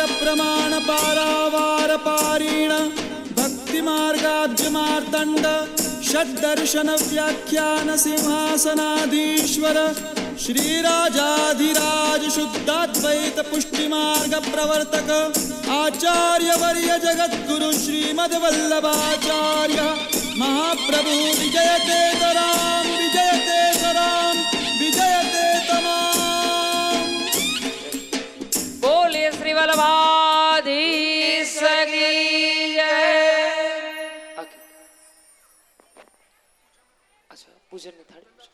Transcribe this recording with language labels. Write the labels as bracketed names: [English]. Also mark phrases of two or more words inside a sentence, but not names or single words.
[Sanskrit] प्रमाण पारावार पारीण भक्ति मार्गाब्ज मार्तंड षड्दर्शन व्याख्यान सिंहासनाधीश्वर श्री राजाधिराज शुद्धाद्वैत पुष्टि मार्ग प्रवर्तक आचार्य वर्य जगद्गुरु श्रीमद वल्लभाचार्य महाप्रभु विजयते तराम विजयते तराम विजयते तमाम. [Hindi] बोले श्री वल्लभाधीश की जय. [Gujarati] અચ્છા પૂજનની થાળી આપજો.